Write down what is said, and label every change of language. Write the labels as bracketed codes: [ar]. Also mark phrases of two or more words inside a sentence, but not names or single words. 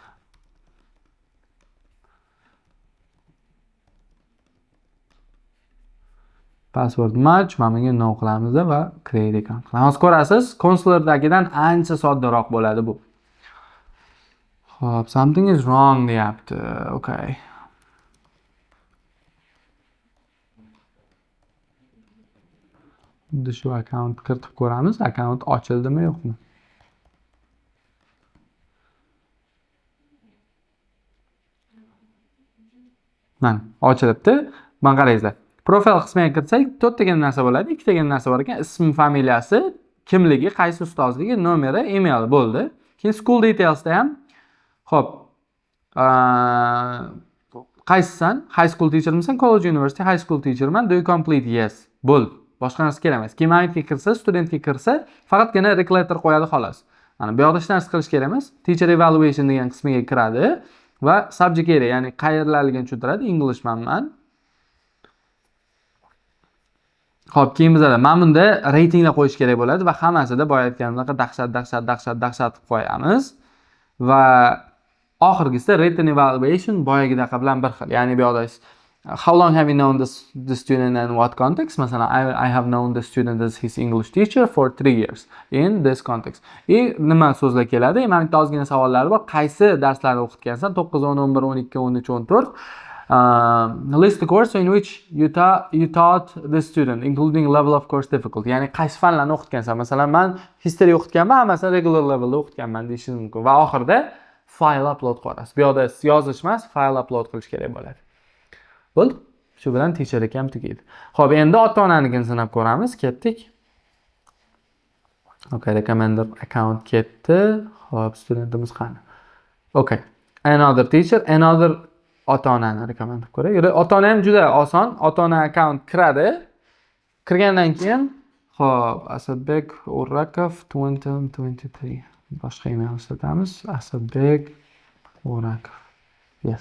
[en] Password match, [uz] mana bunga no qilamiz va [en] create account [uz] qilamiz. Ko'rasiz, Consulardagidan ancha soddaroq bo'ladi bu. Xo'p, [en] something is wrong [uz] deyapti. [en] Okay. [uz] Endi shu account kiritib ko'ramiz, account ochildimi yo'qmi? Mana, ochilibdi. Mana qarangizlar. Profil qismiga kirsak, 4 tagan narsa bo'ladi, 2 tagan narsa bor ekan. Ism, familiyasi, kimligi, qaysi ustozligi, nomeri, email bo'ldi. Keyin [en] school detailsda [uz] ham xo'p, qaysisan? [en] High school teachermisan? College, university, high school teacherman. Do you complete? Yes. [uz] Bo'ldi. Boshqa narsa kerak emas. Keyin ma'lumotga kirsa, studentga kirsa, faqatgina reclator qo'yadi xolos. Mana bu yoqda hech narsa qilish kerak emas. [en] Teacher evaluation [uz] degan qismiga kiradi va [en] subject area, [uz] ya'ni qayerlarligini tushuntiradi. Englishmanman. Xo'p, keyin bizada mana bunda reytinglar qo'yish kerak bo'ladi va hammasida boya aytganimdek dahshat qilib qo'yamiz. Va oxirgisida [en] written evaluation [uz] boyagidaqa bilan bir xil. Ya'ni bu yoqda [en] how long have you known the student and what context? [uz] Masalan, [en] I have known the student as his English teacher for 3 years in this context. [uz] Nima so'zlar keladi? Mana bitta ozgina savollar bor. Qaysi darslarni o'qitgansan? 9, 10, 11, 12, 13, 14. [en] List the course in which you taught the student, including level of course difficulty. [uz] Ya'ni qaysi fanlarni o'qitgansan? Masalan, men history o'qitganman, masalan [en] regular levelda [uz] o'qitganman deyishingiz mumkin. Va oxirida fayl upload qilasiz. Bu yoqda yozish emas, fayl upload qilish kerak bo'ladi. Bo'ldi. Shu bilan tekshirik ham tugaydi. Xo'p, endi ota-onanikini sinab ko'ramiz. Ketdik. [en] Okay, recommender account ketdi. [uz] Xo'p, studentimiz qani? [en] Okay. Another teacher, another ota-onani recommend [uz] qilib ko'ray. Ota-ona ham juda oson. Ota-ona account kiradi. Kirgandan keyin, xo'p, Asadbek O'rakov 2023. Boshqa email ishlatamiz. Asadbek O'rakov. Yes.